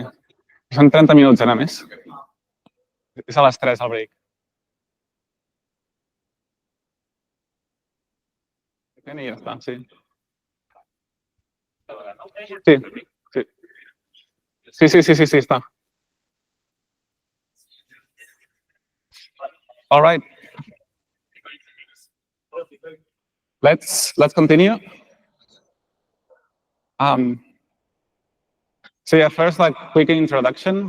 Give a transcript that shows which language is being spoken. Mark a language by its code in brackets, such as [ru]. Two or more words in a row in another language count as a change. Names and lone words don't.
[ca] Són 30 minuts, anar més. És a les 3 el break. I ja està, sí. Sí, està. [en] All right. Let's continue. So yeah, first, like quick introduction.